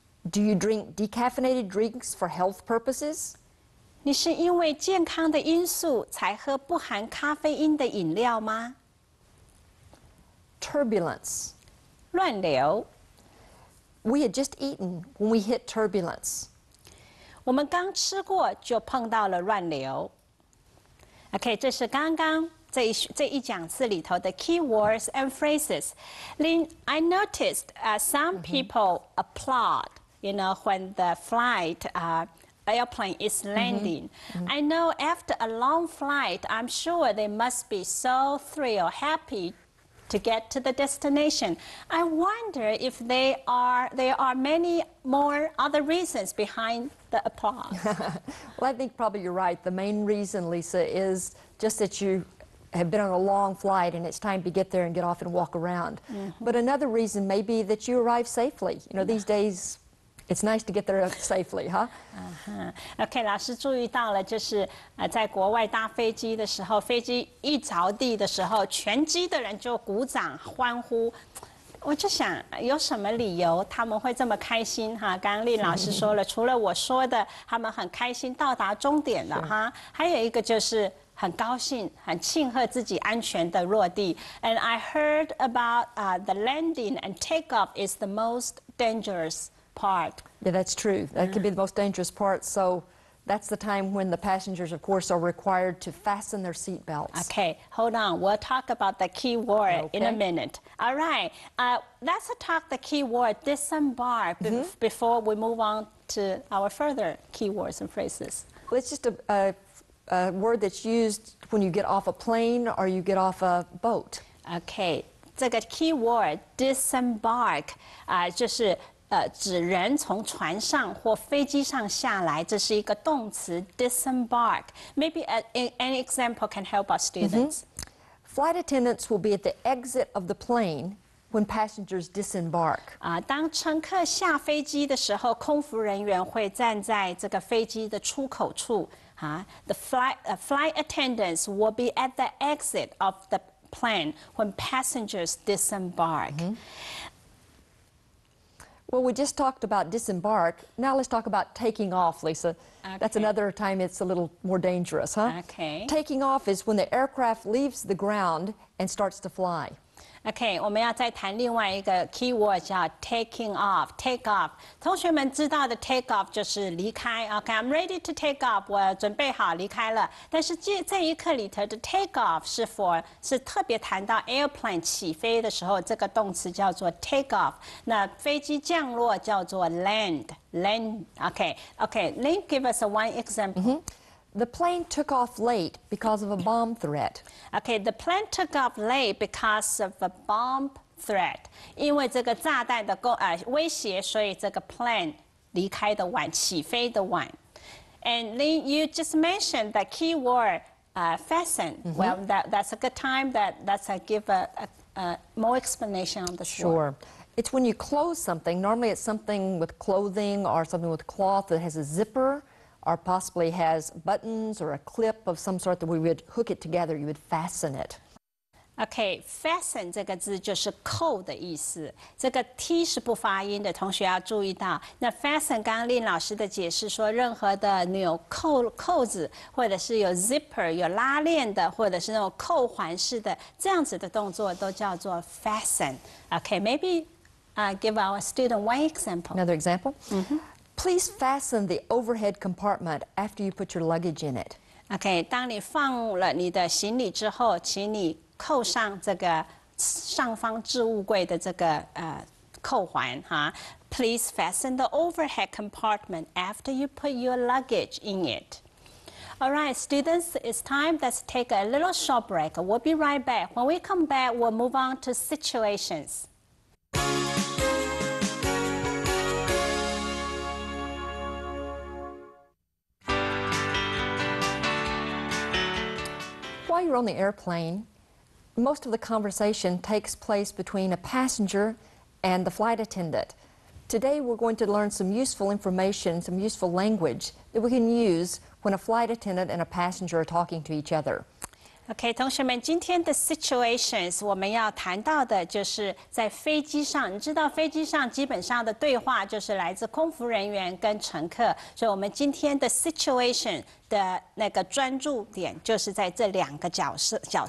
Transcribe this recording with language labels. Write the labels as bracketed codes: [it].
[en] Do you drink decaffeinated drinks for health purposes? [zh] 你是因为健康的因素才喝不含咖啡因的饮料吗？ [en] Turbulence. [zh] 乱流。 [en] We had just eaten when we hit turbulence. [zh] 我们刚吃过就碰到了乱流。OK， 这是刚刚这一讲次里头的 [en] key words and phrases. Lynn, I noticed some people applaud, when the flight airplane is landing. I know after a long flight, I'm sure they must be so thrilled, happy to get to the destination. I wonder if there are many more other reasons behind the applause. Well, I think probably you're right. The main reason, Lisa, is just that you have been on a long flight and it's time to get there and get off and walk around. But another reason may be that you arrive safely. These days, it's nice to get there safely, huh? [zh] OK， 老师注意到了，就是在国外搭飞机的时候，飞机一着地的时候，全机的人就鼓掌欢呼。我就想，有什么理由他们会这么开心哈？刚刚令老师说了，除了我说的，他们很开心到达终点了哈，还有一个就是很高兴、很庆贺自己安全的落地。 [en] And I heard about the landing and takeoff is the most dangerous part. Yeah, that's true. That can be the most dangerous part. So that's the time when the passengers, of course, are required to fasten their seat belts. Okay, hold on. We'll talk about the key word in a minute. All right. Let's talk the key word disembark before we move on to our further key words and phrases. Well, it's just a word that's used when you get off a plane or you get off a boat. [zh] Okay, 这个 key word disembark 就是指人从船上或飞机上下来，这是一个动词 disembark. [en] Maybe an example can help our students. Flight attendants will be at the exit of the plane when passengers disembark. [zh] 当乘客下飞机的时候，空服人员会站在这个飞机的出口处。 [en] The flight attendants will be at the exit of the plane when passengers disembark. Well, we just talked about disembark. Now let's talk about taking off, Lisa. Okay. That's another time it's a little more dangerous, huh? Okay. Taking off is when the aircraft leaves the ground and starts to fly. [zh] OK， 我们要再谈另外一个 key word 叫 taking off。take off， 同学们知道的 take off 就是离开。 [en] OK，I'm ready to take off， [zh] 我准备好离开了。但是这一课里头的 take off 是特别谈到 airplane 起飞的时候，这个动词叫做 take off。那飞机降落叫做 land。 [en] OK，Lynn, give us one example. The plane took off late because of a bomb threat. Okay, the plane took off late because of a bomb threat. [zh] 因为这个炸弹的威胁，所以这个 plane 离开的晚，起飞的晚。 [en] And Lynn, you just mentioned the key word fasten. Well, that's a good time. Let's give a more explanation on the Sure. It's when you close something. Normally, it's something with clothing or something with cloth that has a zipper, or possibly has buttons or a clip of some sort that we would hook it together. You would fasten it. [zh] OK, fasten 这个字就是扣的意思。这个 T 是不发音的，同学要注意到。那 fasten 刚刚令老师的解释说，任何的纽扣子，或者是有 zipper 有拉链的，或者是那种扣环式的这样子的动作，都叫做 fasten. [en] OK, maybe give our student one example. Another example? Please fasten the overhead compartment after you put your luggage in it. [zh] OK， 当你放了你的行李之后，请你扣上这个上方置物柜的这个扣环哈。 [en] Please fasten the overhead compartment after you put your luggage in it. All right, students, it's time. Let's take a little short break. We'll be right back. When we come back, we'll move on to situations. While you're on the airplane, most of the conversation takes place between a passenger and the flight attendant. Today we're going to learn some useful information, some useful language that we can use when a flight attendant and a passenger are talking to each other. [zh] OK， 同学们，今天的 situations 我们要谈到的就是在飞机上。你知道飞机上基本上的对话就是来自空服人员跟乘客，所以我们今天的 situation 的那个专注点就是在这两个角色。